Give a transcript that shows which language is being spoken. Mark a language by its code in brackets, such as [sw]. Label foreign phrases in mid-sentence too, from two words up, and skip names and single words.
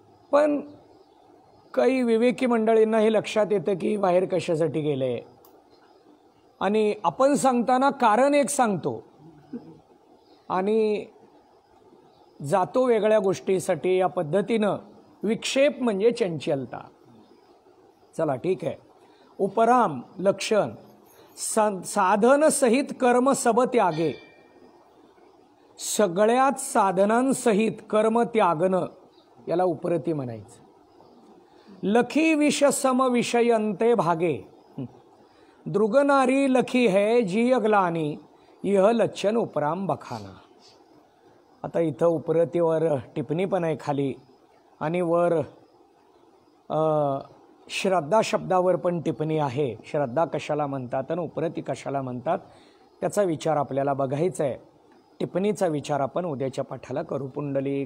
[mr] पण काही विवेकी मंडळींना हे लक्षात येतं की बाहेर कशासाठी गेले, आणि आपण सांगताना कारण एक सांगतो आणि जातो वेगळ्या गोष्टीसाठी. या पद्धतीनं विक्षेप म्हणजे चंचलता. चला ठीक आहे. [hi] उपराम लक्षण साधन सहित कर्म सब त्यागे. [mr] सगळ्यात साधनांसहित कर्म त्यागणं याला उपरती म्हणायचं. [hi] लखी विष सम विषयंते भागे. दृगनारी लखी है जी अगलानी यह लक्षण उपराम बखाना. [mr] आता इथं उपरतीवर टिप्पणी पण आहे खाली, आणि वर श्रद्धा शब्दावर पण टिप्पणी आहे. श्रद्धा कशाला म्हणतात आणि उपरती कशाला म्हणतात त्याचा विचार आपल्याला बघायचा आहे. टिप्पणीचा विचार आपण उद्याच्या पाठाला करू.